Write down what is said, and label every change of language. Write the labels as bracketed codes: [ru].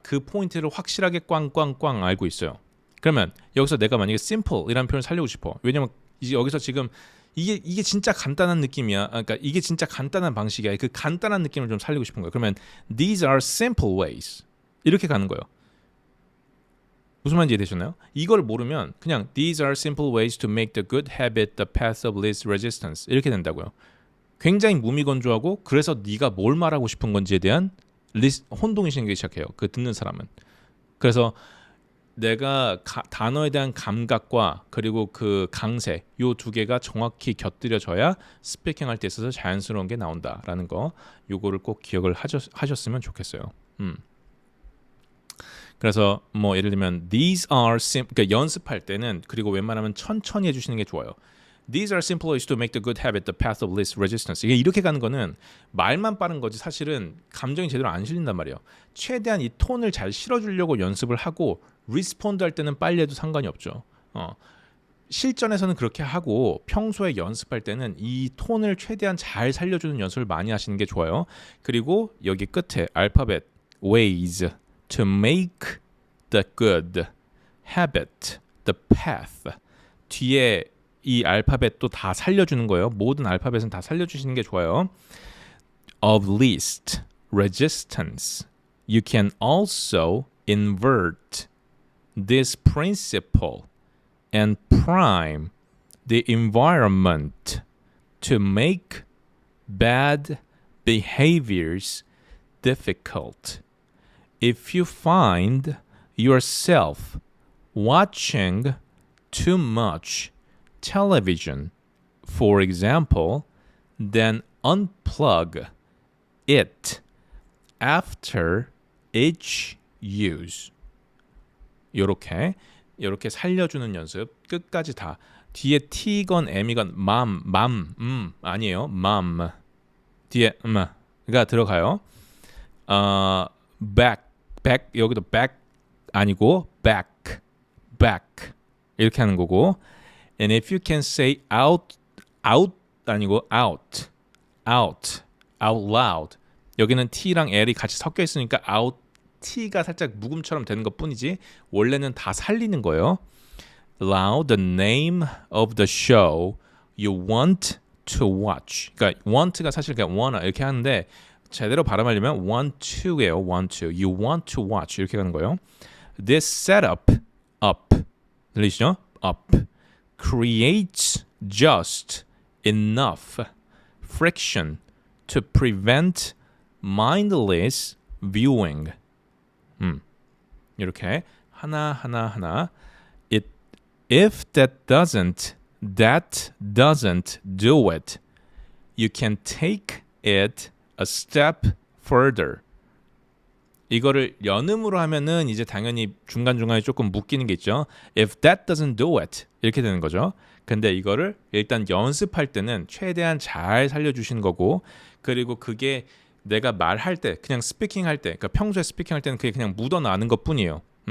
[ko] 그 포인트를 확실하게 꽝꽝꽝 알고 있어요. 그러면 여기서 내가 만약에 simple이라는 표현을 살리고 싶어. 왜냐면 이제 여기서 지금 이게 진짜 간단한 느낌이야. 그러니까 이게 진짜 간단한 방식이야. 그 간단한 느낌을 좀 살리고 싶은 거예요. 그러면 these are simple ways 이렇게 가는 거예요. 무슨 말인지 이해되셨나요? [en] 이걸 모르면 그냥 these are simple ways to make the good habit the path of least resistance 이렇게 된다고요. [ko] 굉장히 무미건조하고 그래서 네가 뭘 말하고 싶은 건지에 대한 혼동이 생기기 시작해요. 그 듣는 사람은. 그래서 내가 단어에 대한 감각과 그리고 그 강세 요 두 개가 정확히 곁들여져야 스피킹할 때 있어서 자연스러운 게 나온다라는 거 요거를 꼭 기억을 하셨으면 좋겠어요. 그래서 뭐 예를 들면 these are 그러니까 연습할 때는 그리고 웬만하면 천천히 해주시는 게 좋아요. [en] These are simple ways to make the good habit the path of least resistance. [ko] 이게 이렇게 가는 거는 말만 빠른 거지 사실은 감정이 제대로 안 실린단 말이에요. 최대한 이 톤을 잘 실어주려고 연습을 하고 리스폰드 할 때는 빨리 해도 상관이 없죠. 실전에서는 그렇게 하고 평소에 연습할 때는 이 톤을 최대한 잘 살려주는 연습을 많이 하시는 게 좋아요. 그리고 여기 끝에 알파벳 ways to make the good habit the path 뒤에 이 알파벳도 다 살려주는 거예요. 모든 알파벳은 다 살려주시는 게 좋아요. [en] Of least resistance. You can also invert this principle and prime the environment to make bad behaviors difficult. If you find yourself watching too much television, for example, then unplug it after each use. [ko] 요렇게 살려주는 연습 끝까지 다 뒤에 t건 m이건 맘 아니에요. 맘 뒤에 가 들어가요. back 여기도 back 아니고 back 이렇게 하는 거고. And if you can say out 아니고 out loud 여기는 t랑 l이 같이 섞여 있으니까 out t가 살짝 묵음처럼 되는 것뿐이지 원래는 다 살리는 거예요. [en] Loud the name of the show you want to watch. [ko] 그러니까 want가 사실 그냥 wanna 이렇게 하는데 제대로 발음하려면 want to 예요. [en] want to. You want to watch 이렇게 가는 거예요. This setup up 들리시죠? up creates just enough friction to prevent mindless viewing. [ko] 이렇게 하나. [en] If that doesn't do it, you can take it a step further. [ko] 이거를 연음으로 하면은 이제 당연히 중간중간에 조금 묶이는 게 있죠. [en] If that doesn't do it 이렇게 되는 거죠. [ko] 근데 이거를 일단 연습할 때는 최대한 잘 살려주시는 거고 그리고 그게 내가 말할 때 그냥 스피킹 할 때 그러니까 평소에 스피킹 할 때는 그게 그냥 묻어나는 것뿐이에요.